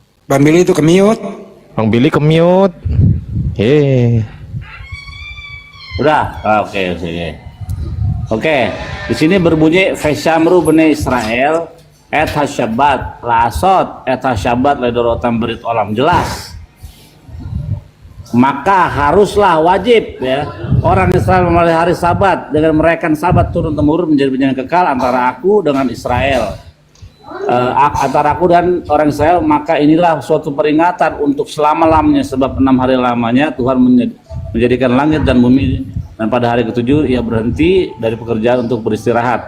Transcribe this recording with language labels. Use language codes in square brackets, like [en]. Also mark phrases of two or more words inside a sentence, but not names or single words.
[id] Bang Billy itu kemiut. Bang Billy kemiut. Udah, oke. Oke, di sini berbunyi [he] ושמרו בני ישראל את השבת לעשות את השבת לדרתם ברית עולם, [id] jelas. Maka haruslah wajib ya orang Israel memelihara hari Sabat dengan merayakan Sabat turun temurun menjadi perjanjian kekal antara aku dengan Israel. Antara aku dan orang Israel, maka inilah suatu peringatan untuk selama-lamanya, sebab 6 hari lamanya Tuhan menjadikan langit dan bumi, dan pada hari ke-7 ia berhenti dari pekerjaan untuk beristirahat.